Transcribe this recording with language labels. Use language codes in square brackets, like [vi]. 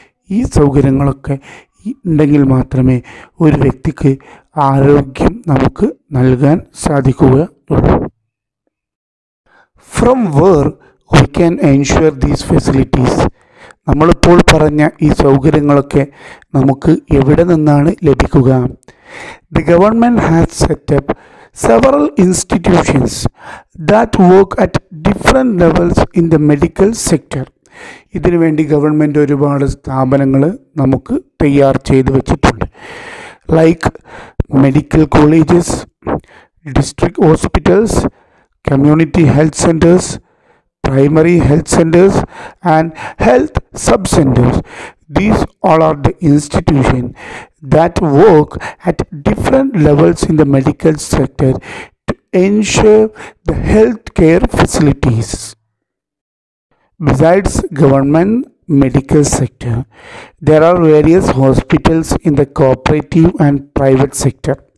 [ml] ഈ സൗകര്യങ്ങളൊക്കെ ഉണ്ടെങ്കിൽ മാത്രമേ ഒരു വ്യക്തിക്ക് ആരോഗ്യം നമുക്ക് നൽകാൻ സാധിക്കുകയുള്ളൂ. [en] From where we can ensure these facilities. [ml] നമ്മളിപ്പോൾ പറഞ്ഞ ഈ സൗകര്യങ്ങളൊക്കെ നമുക്ക് എവിടെ നിന്നാണ് ലഭിക്കുക? [en] The government has set up several institutions that work at different levels in the medical sector. [ml] ഇതിനു വേണ്ടി ഗവൺമെൻറ് ഒരുപാട് സ്ഥാപനങ്ങൾ നമുക്ക് തയ്യാർ ചെയ്ത് വെച്ചിട്ടുണ്ട്. [en] Like medical colleges, district hospitals, community health centres, primary health centers and health sub-centers. These all are the institutions that work at different levels in the medical sector to ensure the health care facilities. Besides government medical sector, there are various hospitals in the cooperative and private sector.